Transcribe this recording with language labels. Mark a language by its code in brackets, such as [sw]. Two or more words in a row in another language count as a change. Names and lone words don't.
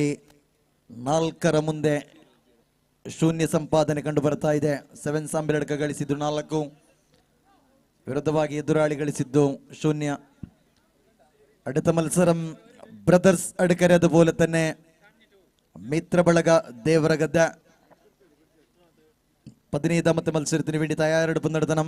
[kn] 4 ಮುಂದೆ 0 ಸಂಪಾದನೆ ಕಂಡು ಬರ್ತಾ ಇದೆ. ಸೆವೆನ್ಸ್ ಅಂಬಿಲಡ್ಕ ಗಳಿಸಿದ್ದು 4, ವಿರುದ್ಧವಾಗಿ ಎದುರಾಳಿ ಗಳಿಸಿದ್ದು 0. [ml] அடுத்த மത്സரம் ബ്രദേഴ്സ് അടുക്കര, അതുപോലെ തന്നെ മിത്രബളക ദേവരഗദ്ദ 15ാമത്തെ മത്സരത്തിന് വേണ്ടി തയ്യാറെടുപ്പ് നടത്തണം.